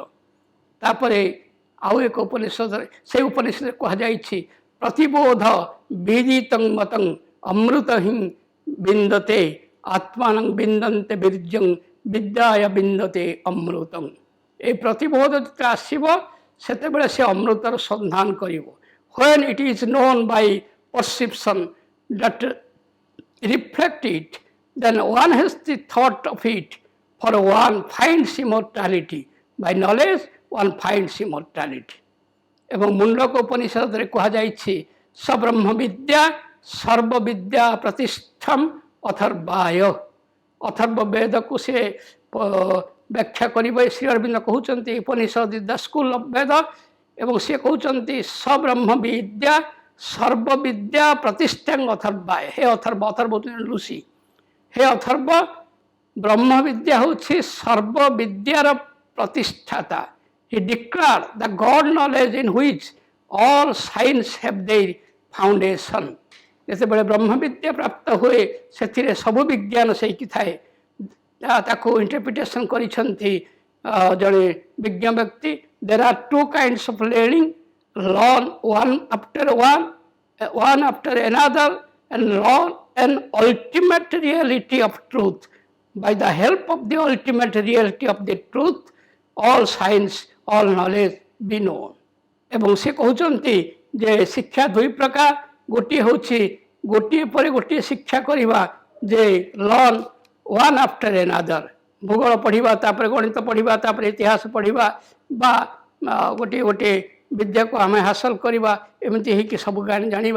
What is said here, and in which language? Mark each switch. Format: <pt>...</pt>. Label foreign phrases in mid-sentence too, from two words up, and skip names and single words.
<or>ତାପରେ ଆଉ ଏକ ଉପନିଷଦରେ, ସେ ଉପନିଷଦରେ କୁହାଯାଇଛି</or> <sa>ପ୍ରତିବୋଧ ବିଦିତଂ ମତଂ ଅମୃତ ହିଁ ବିନ୍ଦତେ ଆତ୍ମାନଂ ବିନ୍ଦନ୍ତେ ବୀର୍ଯ୍ୟଂ ବିଦ୍ୟାୟ ବିନ୍ଦତେ ଅମୃତଂ।</sa> <or>এই ପ୍ରତିବୋଧ ଯେତେବେଳେ ଆସିବ ସେତେବେଳେ ସେ ଅମୃତର ସନ୍ଧାନ କରିବ।</or> <en>When it is known by perception that reflect it, then one has the thought of it, for one finds immortality. By knowledge one finds immortality.</en> <or>ଏବଂ ମୁଣ୍ଡକ ଉପନିଷଦରେ କୁହାଯାଇଛି</or> <sa>ସବ୍ରହ୍ମ ବିଦ୍ୟା ସର୍ବବିଦ୍ୟା ପ୍ରତିଷ୍ଠମ୍ ଅଥର୍ବାୟ।</sa> <or>ଅଥର୍ବ ବେଦକୁ ସେ ବ୍ୟାଖ୍ୟା କରିବେ। ଶ୍ରୀ ଅରବିନ୍ଦ କହୁଛନ୍ତି</or> <en>Upanishad is the school of Veda,</en> <or>ଏବଂ ସେ କହୁଛନ୍ତି</or> <sa>ସବ୍ରହ୍ମ ବିଦ୍ୟା ସର୍ବବିଦ୍ୟା ପ୍ରତିଷ୍ଠାଂ ଅଥର୍ବାୟ।</sa> <or>ହେ ଅଥର୍ବ, ଅଥର୍ବ ଋଷି, ହେ ଅଥର୍ବ, ବ୍ରହ୍ମ ବିଦ୍ୟା ହେଉଛି ସର୍ବବିଦ୍ୟାର ପ୍ରତିଷ୍ଠାତା।</or> <en>He declared the God knowledge in which all science have their foundation.</en> <or>ଯେତେବେଳେ ବ୍ରହ୍ମ ବିଦ୍ୟା ପ୍ରାପ୍ତ ହୁଏ ସେଥିରେ ସବୁ ବିଜ୍ଞାନ ସେଇଠି ଥାଏ। ତାକୁ ଇଣ୍ଟରପ୍ରିଟେସନ୍ କରିଛନ୍ତି ଜଣେ ବିଜ୍ଞ ବ୍ୟକ୍ତି।</or> <en>There are two kinds of learning, learn one after another, and learn an ultimate reality of truth. By the help of the ultimate reality of the truth, all science, all knowledge be known.</en> <or>ଏବଂ ସେ କହୁଛନ୍ତି ଯେ ଶିକ୍ଷା ଦୁଇ ପ୍ରକାର, ଗୋଟିଏ ହେଉଛି ଗୋଟିଏ ପରେ ଗୋଟିଏ ଶିକ୍ଷା କରିବା, ଯେ</or> <en>learn one after another,</en> <or>ଭୂଗୋଳ ପଢ଼ିବା, ତାପରେ ଗଣିତ ପଢ଼ିବା, ତାପରେ ଇତିହାସ ପଢ଼ିବା, ବା ଗୋଟିଏ ଗୋଟିଏ ବିଦ୍ୟାକୁ ଆମେ ହାସଲ କରିବା, ଏମିତି ହେଇକି ସବୁ ଜାଣିବା।</or>